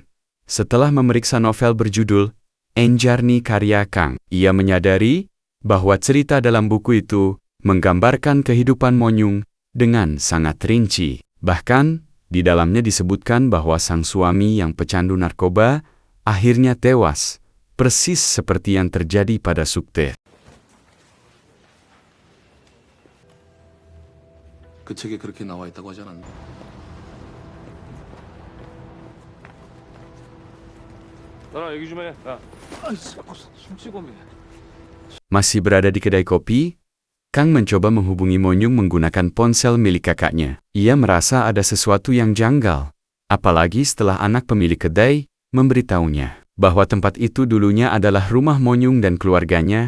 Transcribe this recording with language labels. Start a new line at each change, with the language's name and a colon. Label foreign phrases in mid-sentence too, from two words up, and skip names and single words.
Indonesian: Setelah memeriksa novel berjudul Enjarni karya Kang, ia menyadari bahwa cerita dalam buku itu menggambarkan kehidupan Monyung dengan sangat rinci. Bahkan, di dalamnya disebutkan bahwa sang suami yang pecandu narkoba akhirnya tewas, persis seperti yang terjadi pada Sukte.
Korean: 그 책에 그렇게 나와 있다고 하지 않았나? 나랑 얘기 좀 해. 야.
Indonesian: Masih berada di kedai kopi, Kang mencoba menghubungi Monyung menggunakan ponsel milik kakaknya. Ia merasa ada sesuatu yang janggal, apalagi setelah anak pemilik kedai memberitahunya bahwa tempat itu dulunya adalah rumah Monyung dan keluarganya.